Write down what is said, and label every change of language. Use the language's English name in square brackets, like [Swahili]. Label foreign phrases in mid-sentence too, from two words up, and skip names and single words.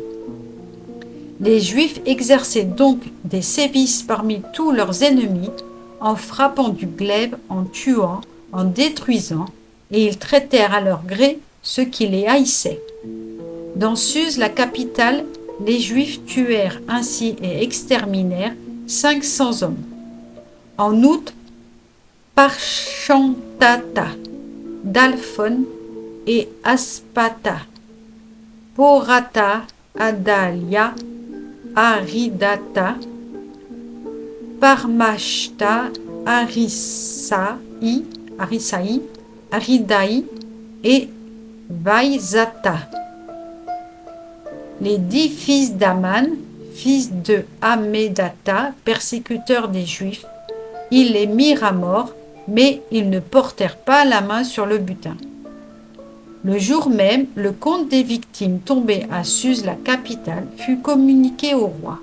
[French] Les Juifs exerçaient donc des sévices parmi tous leurs ennemis, en frappant du glaive, en tuant, en détruisant, et ils traitèrent à leur gré ceux qui les haïssaient. Dans Suse, la capitale, les Juifs tuèrent ainsi et exterminèrent 500 hommes. En août, Parchantata, Dalphon et Aspata, Porata, Adalia, Aridata, Parmashta, Arisaï, Aridaï et Vaïzata. Les 10 fils d'Aman, fils de Hammédatha, persécuteurs des Juifs, ils les mirent à mort, mais ils ne portèrent pas la main sur le butin. Le jour même, le compte des victimes tombées à Suse, la capitale, fut communiqué au roi.